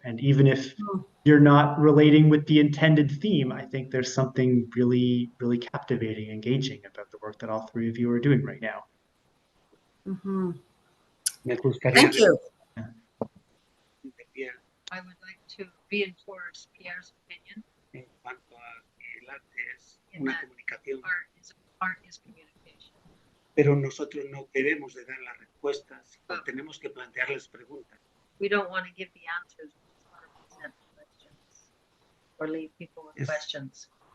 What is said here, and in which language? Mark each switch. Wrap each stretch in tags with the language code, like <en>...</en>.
<en>And even if you're not relating with the intended theme, I think there's something really, really captivating, engaging about the work that all three of you are doing right now. Thank you. I would like to reinforce Pierre's opinion.</en> <es>En cuanto a que el arte es una comunicación.</es> <en>Art is communication.</en> <es>Pero nosotros no queremos de dar las respuestas, tenemos que plantearles preguntas.</es> <en>We don't want to give the answers, we just want to present questions or leave people with questions.</en>